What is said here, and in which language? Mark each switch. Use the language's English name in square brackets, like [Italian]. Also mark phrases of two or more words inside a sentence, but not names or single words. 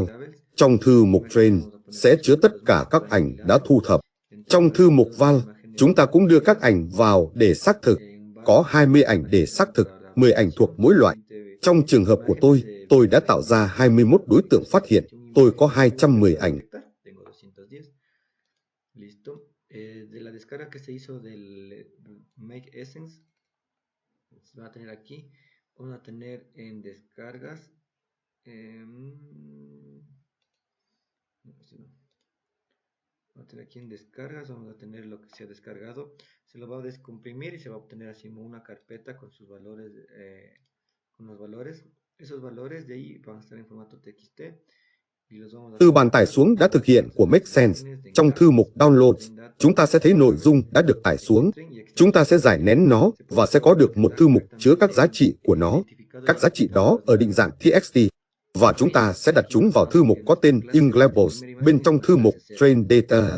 [Vietnamese] Trong thư mục Train, sẽ chứa tất cả các ảnh đã thu thập. Trong thư mục Val, chúng ta cũng đưa các ảnh vào để xác thực. Có 20 ảnh để xác thực, 10 ảnh thuộc mỗi loại. Trong trường hợp của tôi đã tạo ra 21 đối tượng phát hiện. Tôi có 210 ảnh. [Spanish] De la descarga que se hizo del Make Essence, va a tener aquí, vamos a tener en descargas, va a tener aquí en descargas, vamos a tener lo que se ha descargado, se lo va a descomprimir y se va a obtener así una carpeta con sus valores, con los valores, esos valores de ahí van a estar en formato TXT. [Vietnamese] Từ bản tải xuống đã thực hiện của Make Sense, trong thư mục Downloads, chúng ta sẽ thấy nội dung đã được tải xuống. Chúng ta sẽ giải nén nó và sẽ có được một thư mục chứa các giá trị của nó. Các giá trị đó ở định dạng TXT. Và chúng ta sẽ đặt chúng vào thư mục có tên In Labels bên trong thư mục Train Data.